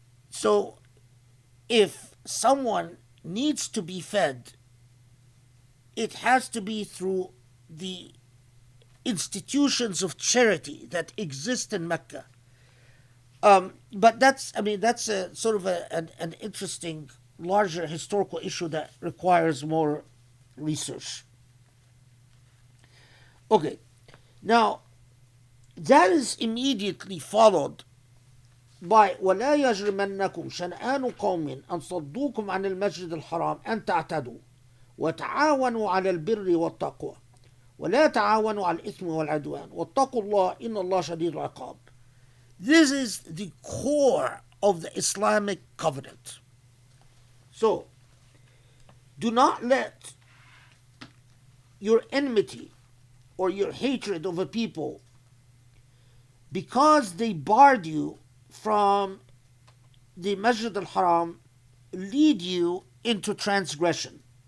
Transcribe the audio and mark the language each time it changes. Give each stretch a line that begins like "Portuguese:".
English: So if someone needs to be fed, it has to be through the institutions of charity that exist in Mecca. But that's a sort of an interesting, larger historical issue that requires more research. Okay, now that is immediately followed by
Arabic: وَلَا يَجْرِمَنَّكُمْ شَنْآنُ قَوْمٍ أَنْ صَدُّوكُمْ عَنِ الْمَسْجِدِ الْحَرَامِ أَنْ تَعْتَدُوا وَتَعَاوَنُوا عَلَى الْبِرِّ وَالتَّقْوَى وَلَا تَعَاوَنُوا عَلى الْإِثْمِ وَالْعُدْوَانِ وَاتَّقُوا اللَّهَ إِنَّ اللَّهَ شَدِيدُ الْعِقَابِ.
English: This is the core of the Islamic covenant. So, do not let your enmity or your hatred of a people, because they barred you from the Masjid al-Haram, lead you into transgression.